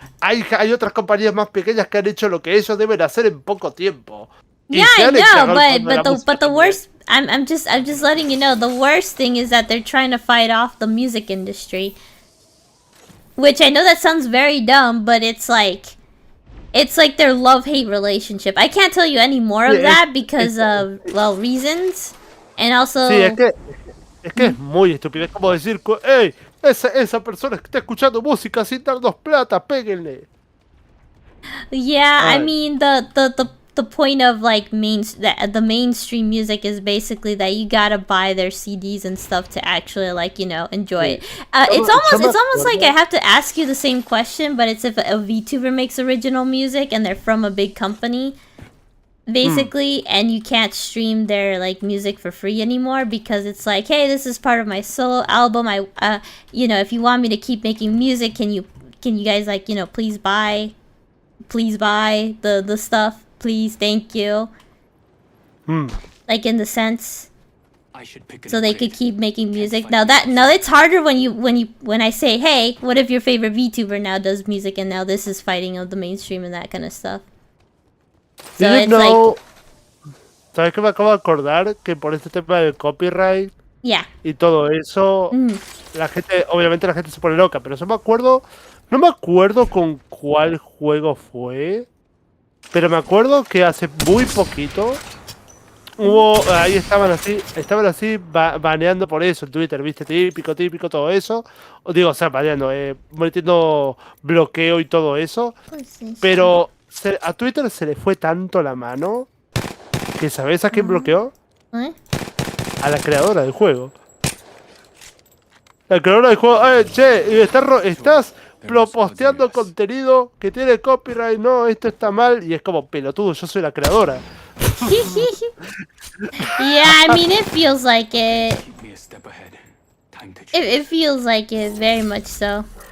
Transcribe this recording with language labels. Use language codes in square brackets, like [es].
[es] Hay otras compañías más pequeñas que han hecho lo que ellos deben hacer en poco tiempo. [en] Yeah, I know, but the worst, I'm just letting you know, the worst thing is that they're trying to fight off the music industry. Which I know that sounds very dumb, but it's like their love-hate relationship. I can't tell you any more of that because of, well, reasons. And also... [es] Sí, es que es muy estúpido. Es como decir, hey, esa persona que está escuchando música sin darnos plata, péguenle. [en] Yeah, I mean, the point of like the mainstream music is basically that you gotta buy their CDs and stuff to actually like, you know, enjoy it. It's almost like I have to ask you the same question, but it's if a VTuber makes original music and they're from a big company, basically, and you can't stream their like music for free anymore because it's like, hey, this is part of my solo album. You know, if you want me to keep making music, can you guys like, you know, please buy the stuff. Please, thank you. Like in the sense, so they could keep making music. Now it's harder when I say, hey, what if your favorite VTuber now does music and now this is fighting of the mainstream and that kind of stuff. So it's like, [es] ¿sabes qué me acabo de acordar? Que por este tema del copyright y todo eso, obviamente la gente se pone loca, pero yo me acuerdo No me acuerdo con cuál juego fue, pero me acuerdo que hace muy poquito ahí estaban así baneando por eso en Twitter, viste, típico, todo eso. O sea, baneando, metiendo bloqueo y todo eso. Pues sí. Pero a Twitter se le fue tanto la mano que ¿sabes a quién bloqueó? ¿Eh? A la creadora del juego. La creadora del juego, che, estás posteando contenido que tiene copyright, no, esto está mal, y es como, pelotudo, yo soy la creadora. [en] Yeah, I mean, it feels like it. Keep me a step ahead. Time to It feels like it, very much so.